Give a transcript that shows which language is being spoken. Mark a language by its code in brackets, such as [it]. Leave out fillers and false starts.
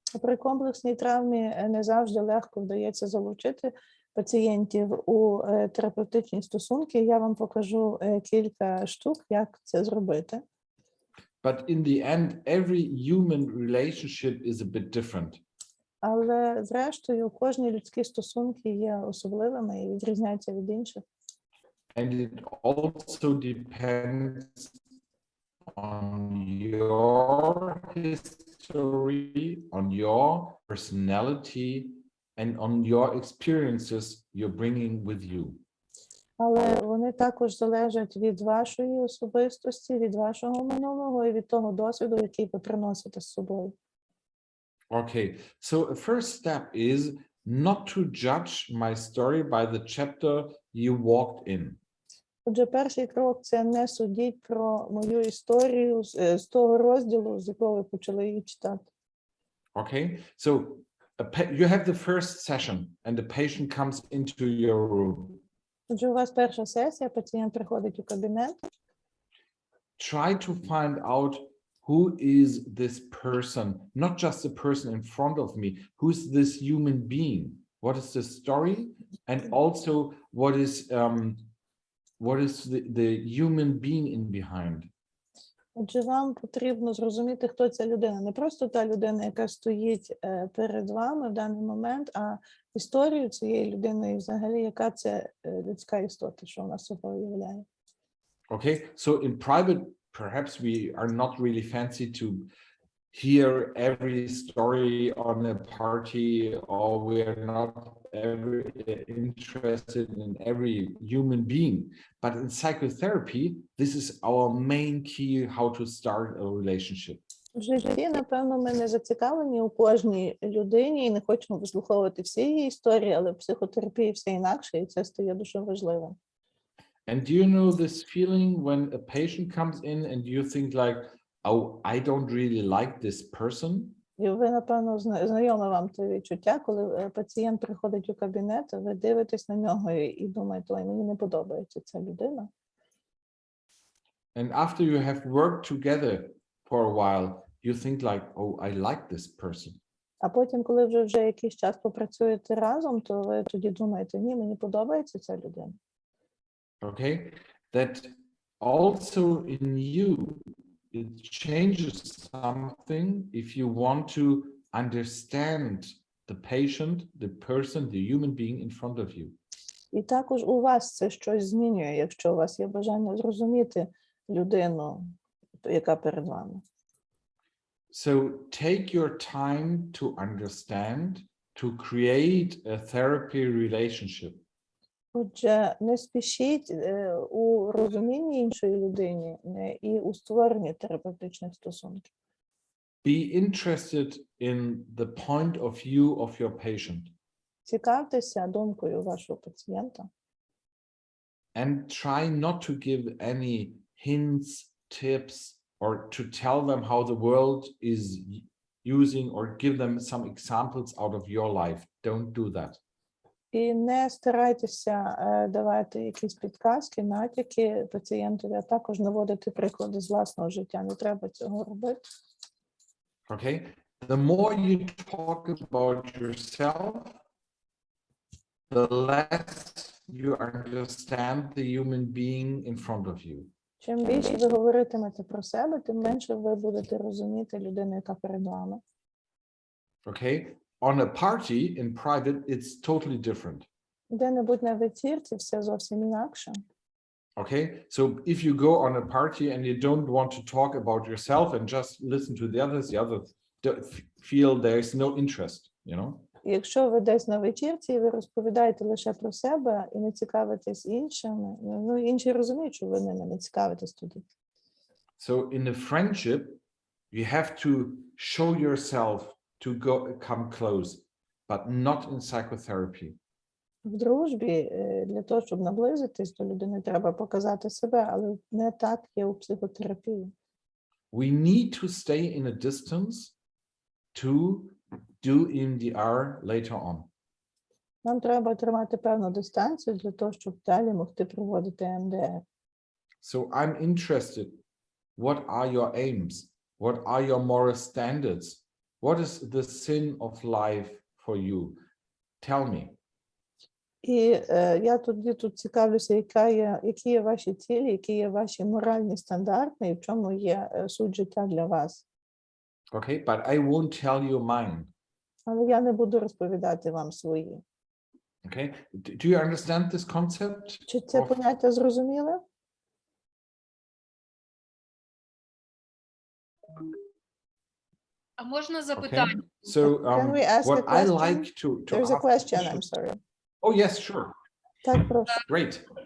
[uk] При комплексній травмі не завжди легко вдається залучити пацієнтів у терапевтичні стосунки. Я вам покажу кілька штук, як це зробити. [en] But in the end, every human relationship is a bit different. [uk] Але зрештою кожні людські стосунки є особливими і відрізняються від інших. [en] And it also depends on your history, on your personality, and on your experiences you're bringing with you. [uk] Але вони також залежать від вашої особистості, від вашого минулого і від того досвіду, який ви приносите з собою. [en] Okay, so a first step is not to judge my story by the chapter you walked in. [uk] Отже, перший крок – це не судіть про мою історію з того розділу, з якого ви почали її читати. [en] Okay, so you have the first session and the patient comes into your room. [uk] Отже, у вас перша сесія, пацієнт приходить у кабінет. [en] Try to find out who is this person, not just the person in front of me, who's this human being? What is the story? And also what is what is the human being in behind. [uk] Отже, вам потрібно зрозуміти, хто ця людина. Не просто та людина, яка стоїть перед вами в даний момент, а історію цієї людини і взагалі, яка це людська істота, що вона собою являє. [en] Okay, so in private, perhaps we are not really fancy to hear every story on a party, or we are not ever interested in every human being. But in psychotherapy, this is our main key how to start a relationship. [uk] В житті, напевно, ми не зацікавлені у кожній людині і не хочемо вислуховувати всі її історії, але в психотерапії все інакше, і це стає дуже важливим. [en] And do you know this feeling when a patient comes in and you think like, oh, I don't really like this person? [uk] І ви, напевно, знайоме вам це відчуття, коли пацієнт приходить у кабінет, ви дивитесь на нього і думаєте, ой, мені не подобається ця людина. [en] And after you have worked together for a while, you think like, oh, I like this person. [uk] А потім, коли вже якийсь час попрацюєте разом, то ви тоді думаєте, ні, мені подобається ця людина. [en] Okay, that also in you, it changes something if you want to understand the patient, the person, the human being in front of you. [uk] І також у вас це щось змінює, якщо у вас є бажання зрозуміти людину, яка перед вами. [en] So take your time to understand, to create a therapy relationship. [uk] Отже, не спішіть у розумінні іншої людини і у створенні терапевтичних стосунків. [en] Be interested in the point of view of your patient. [uk] Цікавтеся думкою вашого пацієнта. [en] And try not to give any hints, tips, or to tell them how the world is using or give them some examples out of your life. Don't do that. [uk] І не старайтеся давати якісь підказки, натяки пацієнтові, а також наводити приклади з власного життя. Не треба цього робити. [en] Okay? The more you talk about yourself, the less you understand the human being in front of you. [uk] Чим більше ви говоритимете про себе, тим менше ви будете розуміти людину, яка перед вами. [en] Okay? On a party in private, it's totally different. [uk] Де-небудь на вечірці все зовсім інакше. [en] Okay, so if you go on a party and you don't want to talk about yourself and just listen to the others feel there is no interest, you know? [uk] Якщо ви десь на вечірці, і ви розповідаєте лише про себе і не цікавитесь іншими, ну інші розуміють, що ви ними не цікавитесь тоді. [en] So in a friendship, you have to show yourself to come close, but not in psychotherapy. [uk] В дружбі для того, щоб наблизитись до людини, треба показати себе, але не так є у психотерапії. [en] We need to stay in a distance to do EMDR later on. [uk] Нам треба тримати певну дистанцію для того, щоб далі могти проводити ЕМДР. [en] So I'm interested. What are your aims? What are your moral standards? What is the sin of life for you? Tell me. [uk] І я тут цікавлюся, які є ваші цілі, які є ваші моральні стандарти, і в чому є суть життя для вас. [en] Okay, but I won't tell you mine. [uk] Але я не буду розповідати вам свої. [en] Okay, do you understand this concept? [uk] Чи це поняття зрозуміле? А можна запитання? [en] Okay. So Can we ask what a I question? like to There's a ask question, you- I'm sorry. Oh yes, sure. [uk] Так, прошу. [en] Great.